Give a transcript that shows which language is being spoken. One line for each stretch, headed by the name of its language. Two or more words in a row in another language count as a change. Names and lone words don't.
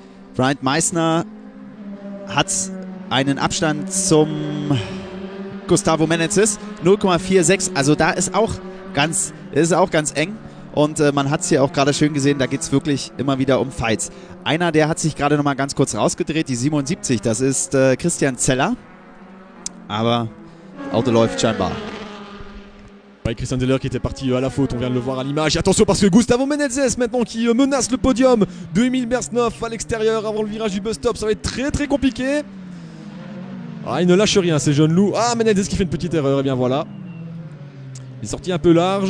German: Bryant Meissner hat einen Abstand zum Gustavo Menezes, 0,46. Also da ist auch ganz eng. Und man hat es hier auch gerade schön gesehen, da geht es wirklich immer wieder um Fights. Einer, der hat sich gerade noch mal ganz kurz rausgedreht, die 77, das ist Christian Zeller. Aber das Auto läuft scheinbar.
French: Ouais, Christian Zeller qui était parti à la faute, on vient de le voir à l'image. Attention parce que Gustavo Menezes maintenant qui menace le podium de Emil Mersnoff à l'extérieur avant le virage du bus stop. Ça va être très très compliqué. Ah, il ne lâche rien ces jeunes loups. Ah, Menezes qui fait une petite erreur, et bien voilà. Il est sorti un peu large.